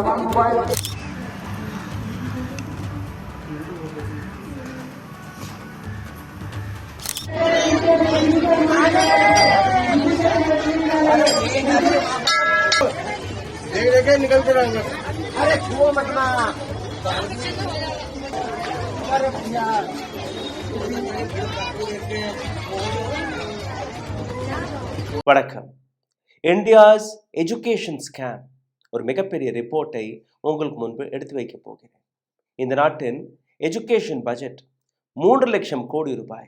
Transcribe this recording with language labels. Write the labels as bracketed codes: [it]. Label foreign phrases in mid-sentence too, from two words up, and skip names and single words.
[hi] मोबाइल देख निकल के रहेंगे। अरे छुओ मत ना। अरे भैया [ta] வணக்கம். [en] India's education scam [ta] ஒரு மிகப்பெரிய ரிப்போர்ட்டை உங்களுக்கு முன்பு எடுத்து வைக்க போகிறேன். இந்த நாட்டின் [en] education budget [ta] 3 லட்சம் கோடி ரூபாய்.